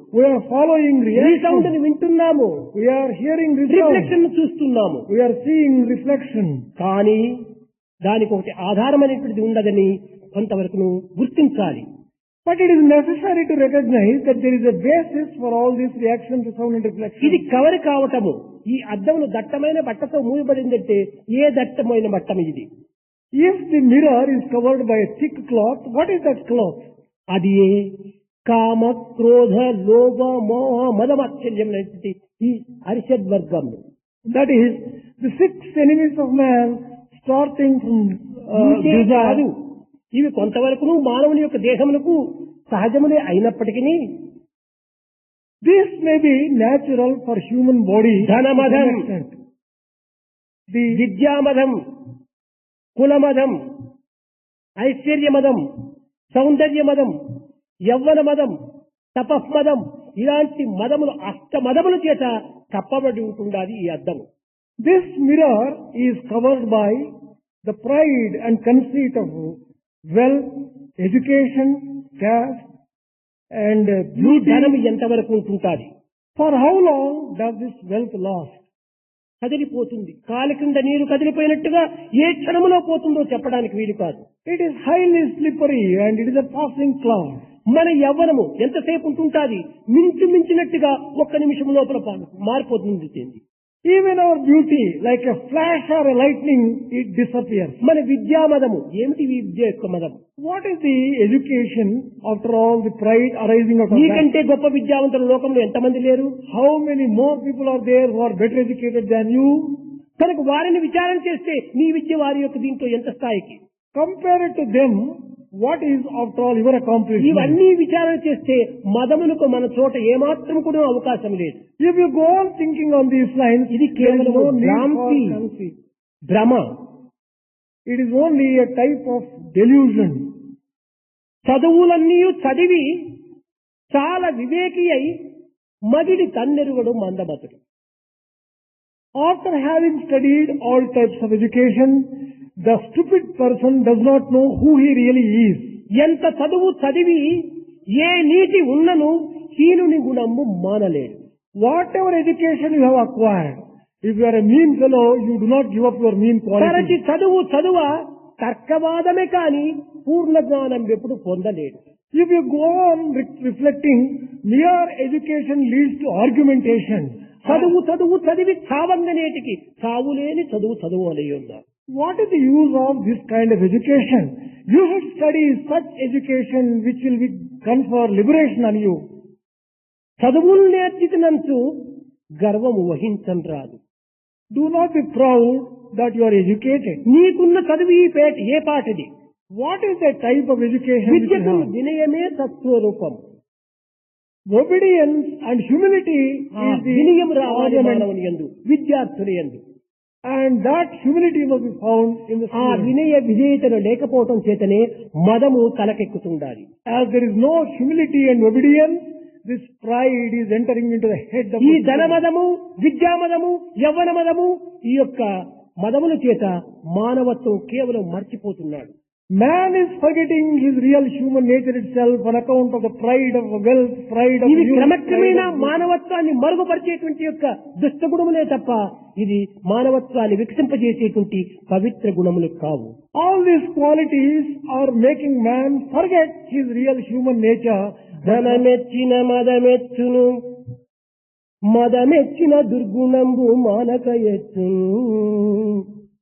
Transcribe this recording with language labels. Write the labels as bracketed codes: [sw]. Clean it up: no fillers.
[en] We are following resound reaction. [te] ని వింటున్నాము. [en] We are hearing reflection resound. [te] చూస్తున్నాము. [en] We are seeing reflection. [te] కానీ దానికి ఒకటి ఆధారమైనటువంటిది ఉండదని కొంతవరకు గుర్తించాలి. [en] But it is necessary to recognize that there is a basis for all these reactions, resound and reflection. [te] ఇది కవర్ కావటము. ఈ అద్దమును దట్టమైన బట్టతో మూయబడిందంటే ఏ దట్టమైన బట్టం ఇది? [en] If the mirror is covered by a thick cloth, what is that cloth? [te] అది కామ, క్రోధ, లోభ, మోహ, మదమాత్సర్యం అనేటువంటి ఈ అరిషడ్ వర్గం. [en] That is the 6 enemies of man, starting from [te] ఇంతే కాదు, [en] desire. [te] ఇవి కొంతవరకు మానవుని యొక్క దేహమునకు సహజములే అయినప్పటికీ [en] This may be natural for human body to [te] ధనమదం, [en] some extent. The [te] విద్యామదం, కులమదం, ఐశ్వర్యమదం, సౌందర్యమదం, యవ్వనమదం, తపస్మదం ఇలాంటి మదములు అష్టమదముల చేత కప్పబడి ఉంటుండాలి ఈ అద్దము. [en] This mirror is covered by the pride and conceit of wealth, education, caste, and [te] ఈ [en] beauty. [te] ధనం ఎంతవరకు ఉంటుంటాది? [en] For how long does this wealth last? [te] కదిలిపోతుంది. కాలి కింద నీరు కదిలిపోయినట్టుగా ఏ క్షణములో పోతుందో చెప్పడానికి వీలు కాదు. [en] It is highly slippery and it is a passing cloud. [te] మన యవ్వనము ఎంతసేపు ఉంటుంటాది? మించినట్టుగా ఒక్క నిమిషం లోపల మారిపోతుంది. [en] Even our beauty, like a flash or a lightning, it disappears. [te] మన విద్యామదము ఏమిటి? విద్య యొక్క మదం. [en] What is the education after all the pride arising out of that? [te] నీకంటే గొప్ప విద్యావంతులు లోకంలో ఎంతమంది లేరు? [en] How many more people are there who are better educated than you? [te] కనుక వారిని విచారణ చేస్తే నీ విద్య వారి యొక్క దీంట్లో ఎంత స్థాయికి? [en] Compare it to them what is after all your accomplishment? [te] ఇవన్నీ విచారణ చేస్తే మదమునకు మన చోట ఏమాత్రం కూడా అవకాశం లేదు. [en] If you go on thinking on these lines, [te] ఇది [en] there is [te] కేవలం [en] no need for [te] భ్రాంతి, [en] conceit. [te] భ్రమ. [en] It is only a type of delusion. [te] చదువులన్నీ చదివి చాలా వివేకి అయి మదిడి తన్నెరుగడు మందమతుడు. [en] After having studied all types of education, the stupid person does not know who he really is. [te] ఎంత చదువు చదివి ఏ నీతి ఉన్నను హీనుని గుణము మానలేడు. [en] Whatever education you have acquired, if you are a mean fellow, you do not give up your mean [te] తరచి [en] qualities. [te] చదువ తర్కవాదమే కాని పూర్ణ జ్ఞానం ఎప్పుడు పొందలేడు. [en] If you go on reflecting, mere education leads to argumentation. [te] చదివి చావంగనేటికి చావులేని చదువు అలయ్యున్నారు. [en] What is the use of this kind of education? You should study such education which will confer liberation on you. [te] చదువులు నేర్చినంచు గర్వము వహించం రాదు. [en] Do not be proud that you are educated. [te] నీకున్న చదువు ఏ పాటిది? [en] What is the type of education which you [te] విద్యకు [en] have? [te] వినయమే సత్స్వరూపం. [en] Obedience and humility is the [te] వినయం రావాలి [en] ornament, [te] మానవుని యందు, విద్యార్థుని యందు. [en] and that humility must be found in the [te] ఆ [en] student. [te] వినయ విధేయతను లేకపోవటం చేతనే మదము తలకెక్కుతుండాలి. [en] As there is no humility and obedience, this pride is entering into the head of [te] ఈ [en] the student. [te] ధనమదము, విద్యామదము, యవ్వన మదము, ఈ యొక్క మదముల చేత మానవత్వం కేవలం మర్చిపోతున్నాడు. [en] Man is forgetting his real human nature itself on account of the pride of wealth, pride of [te] ఇవి [en] youth, [te] క్రమక్రమేణా [en] pride of- [te] మానవత్వాన్ని మరుగుపరిచేటువంటి యొక్క దుష్టగుణములే తప్ప ఇది మానవత్వాన్ని వికసింపజేసేటువంటి పవిత్ర గుణములు కావు. [en] All these qualities are making man forget his real human nature. [te] ధనమెచ్చిన మదమెచ్చును, మదమెచ్చిన దుర్గుణంబు మానక ఎచ్చును.